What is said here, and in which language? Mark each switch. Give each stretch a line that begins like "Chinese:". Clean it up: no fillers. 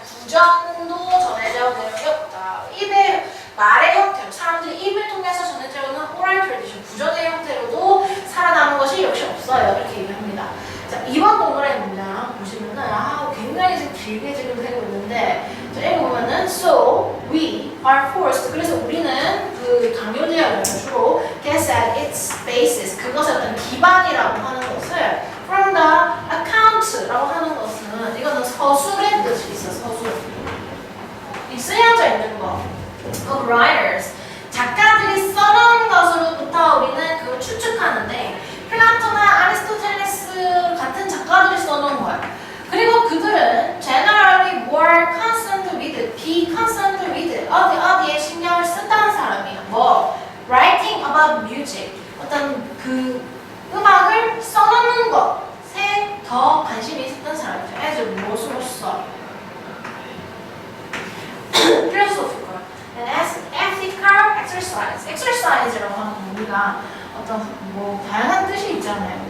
Korean: 구전도 전해져 내려오다. 입의 말의 형태로 사람들이 입을 통해서 전해져 오는
English: oral tradition
Korean: 구전의 형태로도 살아남은 것이 역시 없어요. 이렇게 얘기합니다. 자, 이번 동그라미 문장 보시면은 굉장히 지금 길게 지금 되고 있는데, 자, 읽어보면은
English: so we are forced.
Korean: 그래서 우리는 그 강요되어요. 주로
English: guess at its basis.
Korean: 그것의 어떤 기반이라고 하는 것을
English: from the account
Korean: 라고 하는 것은 이거는 서술의 뜻이 있어. 서술. 이 쓰여져 있는 거.
English: of writers.
Korean: 작가들이 써놓은 것으로부터 우리는 그걸 추측하는데, 플라토나 아리스토텔레스 같은 작가들이 써놓은 거야. 그리고 그들은
English: generally were concerned with, be concerned with,
Korean: 어디에 신경을 쓴다는 사람이야. 뭐,
English: writing about music,
Korean: 어떤 그 음악을 써놓는 것에 더 관심이 있었던 사람이죠. as 무엇으로써. 필요소필 거야.
English: And as ethical exercise,
Korean: exercise라고 하는 건 우리가 어떤 뭐 다양한 뜻이 있잖아요.